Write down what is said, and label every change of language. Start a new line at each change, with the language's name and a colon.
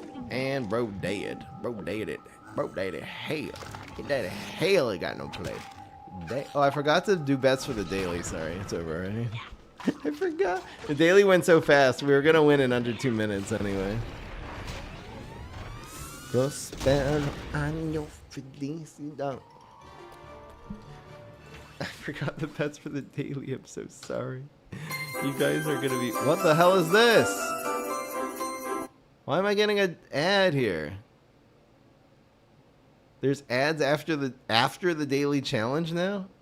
English: And bro dead. Bro dead. Bro dead. Hell. He dead. Hell, he got no play. Oh, I forgot to do bets for the daily. Sorry, it's over already. I forgot. The daily went so fast. We were gonna win in under 2 minutes anyway.
Spanish: Prospero año felicidad.
English: I forgot the bets for the daily. I'm so sorry. You guys are gonna be. What the hell is this? Why am I getting an ad here? There's ads after the daily challenge now?